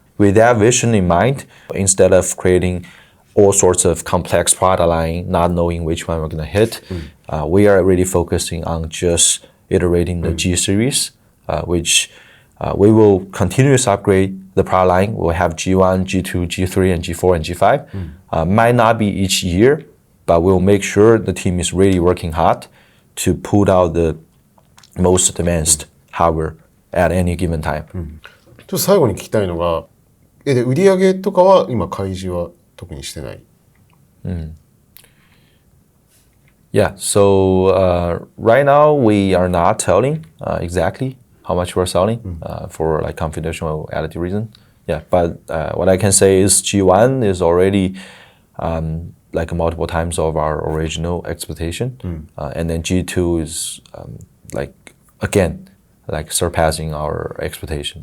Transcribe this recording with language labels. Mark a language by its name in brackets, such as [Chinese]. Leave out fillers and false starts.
[English] With that vision in mind, instead of creating all sorts of complex product line, not knowing which one we're going to hit, we are really focusing on just iterating the G series, which we will continuously upgrade the product line. We'll have G1, G2, G3, and G4 and G5. Might not be each year, but we'll make sure the team is really working hard to put out the most advanced hardware at any given time. [Japanese] ちょっと最後に聞きたいのが、で売り上げとかは今開示は特にしてない。 [English] Yeah, so right now we are not telling exactly how much we're selling for like confidentiality reason. Yeah, but what I can say is G1 is already like multiple times of our original expectation, and then G2 is again surpassing our expectation.